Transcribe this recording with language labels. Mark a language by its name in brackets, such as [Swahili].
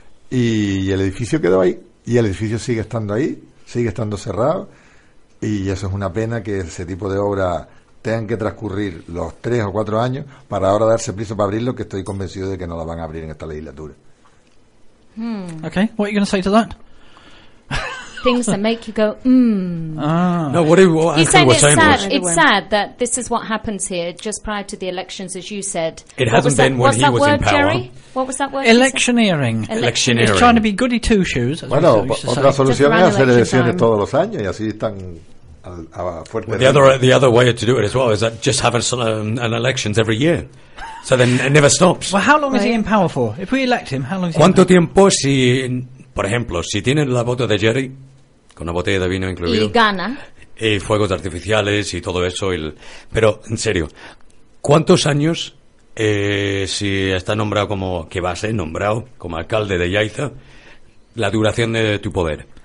[Spanish] Y el edificio quedó ahí y el edificio sigue estando ahí. Sigue estando cerrado y eso es una pena que ese tipo de obra tengan que transcurrir los 3 o 4 años para ahora darse prisa para abrirlo, que estoy convencido de que no la van a abrir en esta legislatura. Hmm. [English] Okay, what are you going to say to that? Things that make you go, No, what he was saying was... It's sad that this is what happens here just prior to the elections, as you said. What was that word, Jerry? What was that word? Electioneering. Electioneering. He's trying to be goody two-shoes. [Spanish] Bueno, otra solución es hacer elecciones todos los años y así están... [English] The other way to do it as well is that just have an elections every year, so then it never stops. Well, how long is he in power for? If we elect him, how long is he [Spanish] ¿Cuánto tiempo si... Por ejemplo, si tienen la voto de Jerry, con una botella de vino incluido... Y gana. Y fuegos artificiales y todo eso. Pero, en serio, ¿cuántos años, si está nombrado como... que va a ser nombrado como alcalde de Yaiza, la duración de tu poder?